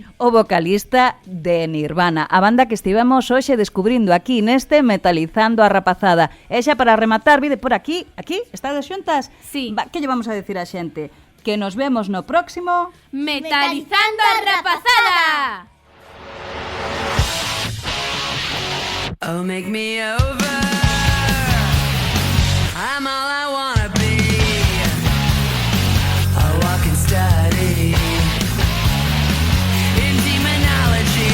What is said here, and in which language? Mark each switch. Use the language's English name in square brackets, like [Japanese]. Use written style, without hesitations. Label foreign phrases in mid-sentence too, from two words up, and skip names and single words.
[Galician] O vocalista de Nirvana, a banda que estivemos hoxe descubrindo aquí neste Metalizando a Rapazada. E xa para rematar, vide por aquí, estades xuntas? Sí. Que lle vamos a decir a xente? Que nos vemos no próximo Metalizando a Rapazada. [English] Oh, make me over. I'm all I wanna be. A walking study in demonology.